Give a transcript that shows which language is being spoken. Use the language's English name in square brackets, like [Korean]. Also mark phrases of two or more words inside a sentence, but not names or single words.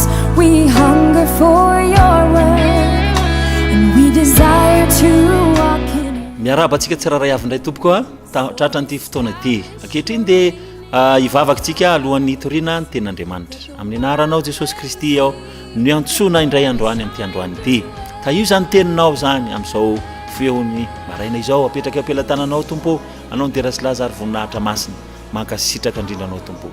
[English] We hunger for your word, and we desire to walk in it. [Malagasy] Miarabantsika tsiraray avy indray tompoko tratra nyity fotoana ity ankehitriny dia ivavakantsika alohan'ny torina ny ten'Andriamanitra amin'ny anaranao Jesosy Kristy ao ny antsoina indray androany amin'ity androany ity ka io zany teninao zany amin'izao feony maraina izao apetraka ampelantananao tompo anao niterasy Lazary voninahitra masina mankasitraka indrindranao tompo.